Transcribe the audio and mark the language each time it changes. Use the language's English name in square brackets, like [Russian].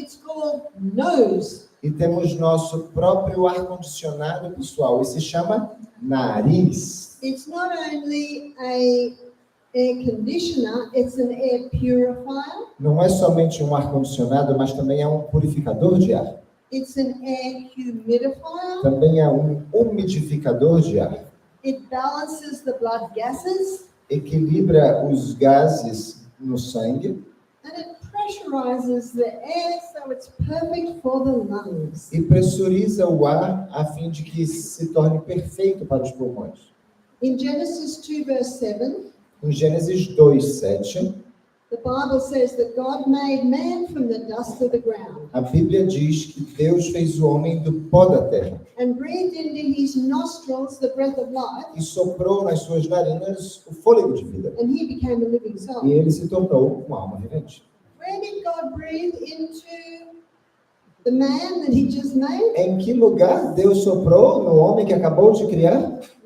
[English] It's called nose. [Portuguese] E temos nosso próprio ar-condicionado pessoal, e se chama nariz. [English] It's not only a air conditioner, it's an air purifier. [Portuguese] Não é somente um ar-condicionado, mas também é um purificador de ar. [English] It's an air humidifier. [Portuguese] Também é um umidificador de ar. [English] It balances the blood gases. [Portuguese] Equilibra os gases no sangue [English] And it pressurizes the air so it's perfect for the lungs. [Portuguese] e pressuriza o ar a fim de que se torne perfeito para os pulmões. [English] In Genesis 2 verse 7, [Portuguese] Em Gênesis 2:7, [English] the Bible says that God made man from the dust of the ground [Portuguese] a Bíblia diz que Deus fez o homem do pó da terra [English] and breathed into his nostrils the breath of life, [Portuguese] e soprou nas suas narinas o fôlego de vida. [English] and he became a living soul. [Portuguese] E ele se tornou uma alma vivente. [English] Where did God breathe into the man that he just made? [Portuguese] Em que lugar Deus soprou no homem que acabou de criar?